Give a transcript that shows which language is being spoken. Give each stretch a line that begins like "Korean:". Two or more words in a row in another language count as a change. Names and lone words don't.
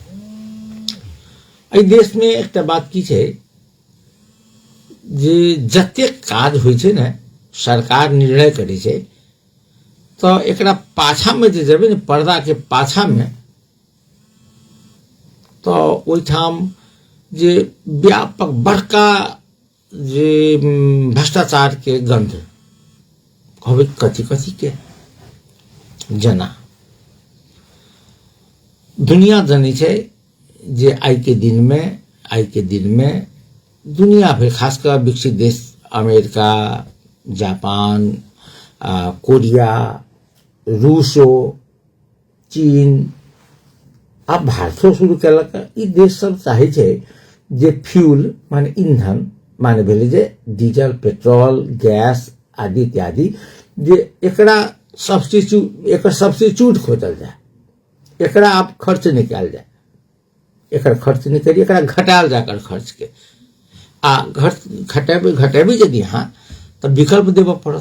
Maithili: एहि देश में एक बात की छै जे जतेक काज होइ छै ने, सरकार निर्णय करे छै, तो एकरा पाछा में जे जेबे ने, पर्दा के पाछा में, तो ओहिठाम जे व्यापक बड़का जे भ्रष्टाचार के गंध कहबे कथी कथी के जना दुनिया जानी छै जे आई के दिन में दुनिया भर, खासकर विकसित देश अमेरिका, जापान, कोरिया, रूसो, चीन, अब भारतो शुरू कलक। ई देश सब चाहे छै जे फ्यूल माने ईंधन माने भेले जे डीजल, पेट्रोल, गैस आदि इत्यादि, जे एकरा सब्स्टिट्यूट खोजल जाए, एकरा आप खर्च निकाल जाए, एकर खर्च नहीं करिए, एकरा घटाल जाकर खर्च के घटेबे यदि हाँ तो विकल्प देव पड़त।